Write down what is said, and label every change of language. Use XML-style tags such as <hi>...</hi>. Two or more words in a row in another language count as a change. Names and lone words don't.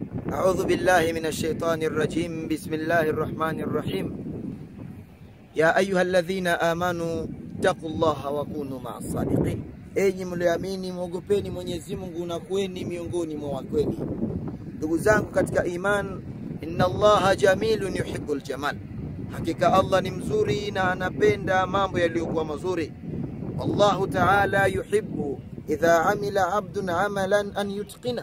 <ar>أعوذ بالله من الشيطان الرجيم. بسم الله الرحمن الرحيم. يا أيها الذين آمنوا اتقوا الله وكونوا مع الصادقين.</ar> <sw>Enyi mlioamini muogopeni Mwenyezi Mungu na kuweni miongoni mwa wakweli. Ndugu zangu katika iman,</sw> <ar>إن الله جميل يحب الجمال.</ar> <sw>Hakika Allah ni mzuri na anapenda mambo yaliyokuwa mazuri.</sw> <ar>الله تعالى يحب إذا عمل عبد عملا أن يتقنه.</ar>